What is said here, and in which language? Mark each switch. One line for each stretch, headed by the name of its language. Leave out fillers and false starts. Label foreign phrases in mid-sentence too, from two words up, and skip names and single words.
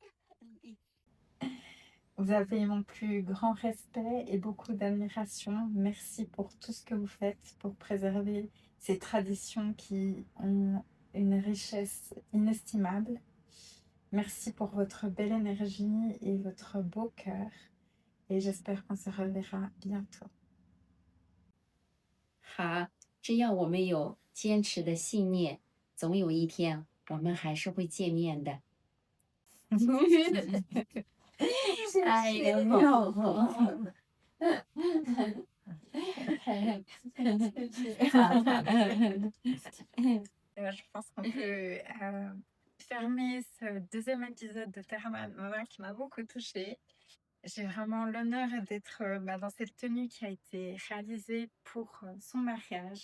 French: Vous avez mon plus grand respect et beaucoup d'admiration. Merci pour tout ce que vous faites pour préserver ces traditions qui ont une richesse inestimable. Merci pour votre belle énergie et votre beau cœur. Et j'espère qu'on se reverra bientôt.
Chinese: 好，只要我们有坚持的信念，总有一天我们还是会见面的。哎呦，
French: Je pense qu'on peut fermer ce deuxième épisode de Terra Mama qui m'a beaucoup touchée. J'ai vraiment l'honneur d'être dans cette tenue qui a été réalisée pour son mariage.